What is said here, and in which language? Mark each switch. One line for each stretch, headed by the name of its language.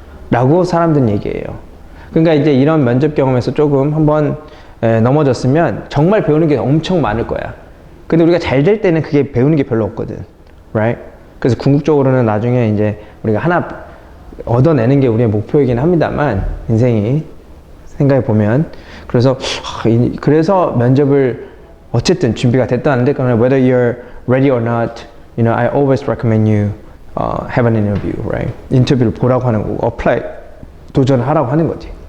Korean: 라고 사람들은 얘기해요. 그러니까 이제 이런 면접 경험에서 조금 한번 넘어졌으면 정말 배우는 게 엄청 많을 거야. 근데 우리가 잘 될 때는 그게 배우는 게 별로 없거든.
English: Right?
Korean: 그래서 궁극적으로는 나중에 이제 우리가 하나 얻어내는 게 우리의 목표이긴 합니다만, 인생이 생각해 보면. 그래서 면접을 어쨌든 준비가 됐다는데,
English: whether you're ready or not, I always recommend you have an interview, right?
Korean: 인터뷰를 보라고 하는 거고, apply, 도전하라고 하는 거지.